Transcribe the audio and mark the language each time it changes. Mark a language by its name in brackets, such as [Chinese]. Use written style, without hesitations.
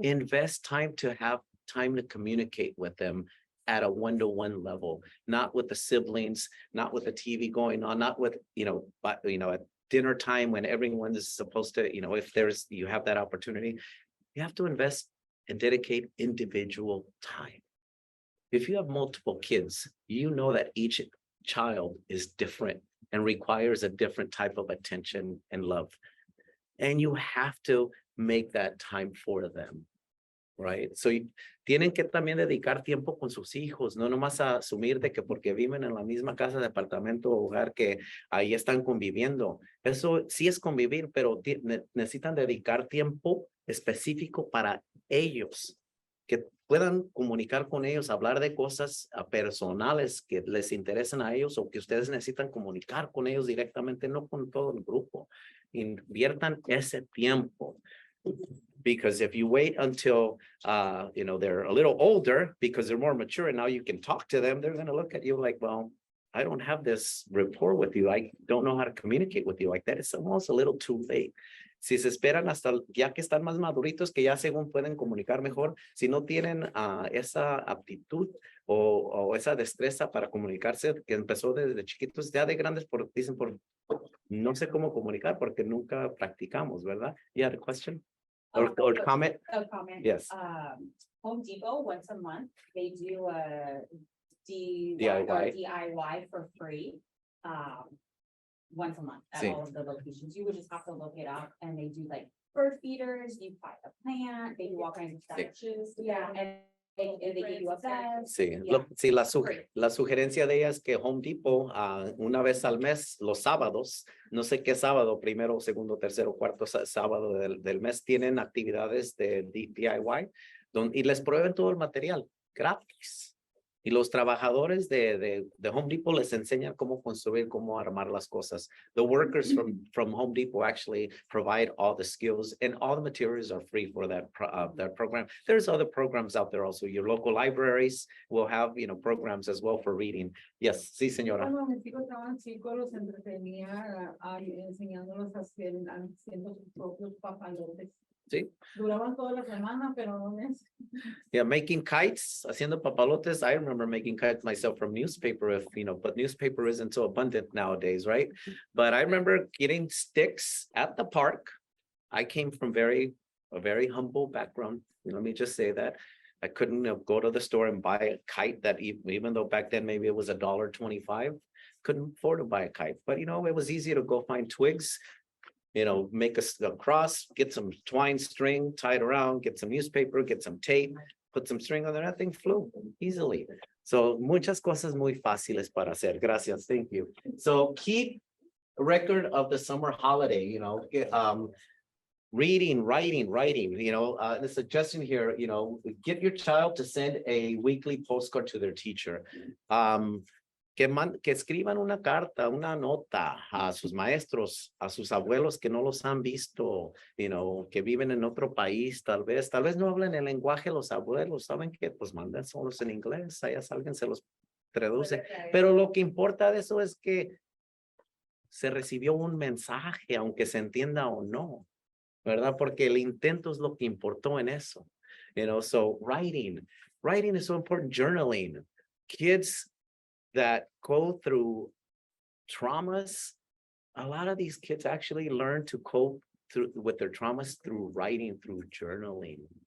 [English] Invest time to have time to communicate with them at a one-to-one level, not with the siblings, not with the TV going on, not with, at dinner time when everyone is supposed to, if you have that opportunity, you have to invest and dedicate individual time. If you have multiple kids, you know that each child is different and requires a different type of attention and love. And you have to make that time for them, right? [Spanish] So tienen que también dedicar tiempo con sus hijos, no nomás a asumir de que porque viven en la misma casa, departamento o hogar que ahí están conviviendo. Eso sí es convivir, pero necesitan dedicar tiempo específico para ellos, que puedan comunicar con ellos, hablar de cosas personales que les interesan a ellos o que ustedes necesitan comunicar con ellos directamente, no con todo el grupo. Inviertan ese tiempo. [English] Because if you wait until, they're a little older because they're more mature and now you can talk to them, they're going to look at you like, well, I don't have this rapport with you. I don't know how to communicate with you like that. It's almost a little too late. [Spanish] Si se esperan hasta ya que están más maduritos, que ya según pueden comunicar mejor, si no tienen esa aptitud o esa destreza para comunicarse, que empezó desde chiquitos, ya de grandes dicen no sé cómo comunicar porque nunca practicamos, ¿verdad? [English] You had a question? Or comment? A comment. Yes. Home Depot, once a month, they do a DIY for free. Once a month at [Spanish] Sí. [English] all of the locations. You would just have to look it up and they do like bird feeders, you buy a plant, they do all kinds of stuff. Yeah. And they give you a bed. [Spanish] Sí, [English] Yeah. [Spanish] sí, la sugerencia de ella es que Home Depot, una vez al mes, los sábados, no sé qué sábado, primero, segundo, tercero, cuarto sábado del mes, tienen actividades de DIY y les prueben todo el material gratis. Y los trabajadores de Home Depot les enseñan cómo construir, cómo armar las cosas. [English] The workers from Home Depot actually provide all the skills, and all the materials are free for that program. There's other programs out there also. Your local libraries will have, programs as well for reading. Yes, [Spanish] sí, señora. Cuando mis hijos estaban chicos, los entretenía enseñándolos a hacer, haciendo sus propios papalotes. Sí. Duraban toda la semana, pero no es. [English] Yeah, making kites, [Spanish] haciendo papalotes. [English] I remember making kites myself from newspaper, but newspaper isn't so abundant nowadays, right? But I remember getting sticks at the park. I came from a very humble background. Let me just say that. I couldn't go to the store and buy a kite that even though back then maybe it was $1.25, couldn't afford to buy a kite. But it was easy to go find twigs, make a cross, get some twine string, tie it around, get some newspaper, get some tape, put some string on there, that thing flew easily. [Spanish] So muchas cosas muy fáciles para hacer. Gracias. [English] Thank you. So keep a record of the summer holiday, reading, writing, the suggestion here, get your child to send a weekly postcard to their teacher. [Spanish] Que escriban una carta, una nota a sus maestros, a sus abuelos que no los han visto, que viven en otro país, tal vez no hablan el lenguaje los abuelos, saben que pues mandan solos en inglés, allá alguien se los traduce, pero lo que importa de eso es que se recibió un mensaje, aunque se entienda o no, ¿verdad? Porque el intento es lo que importó en eso, [English] so writing is so important, journaling, kids that go through traumas, a lot of these kids actually learn to cope with their traumas through writing, through journaling.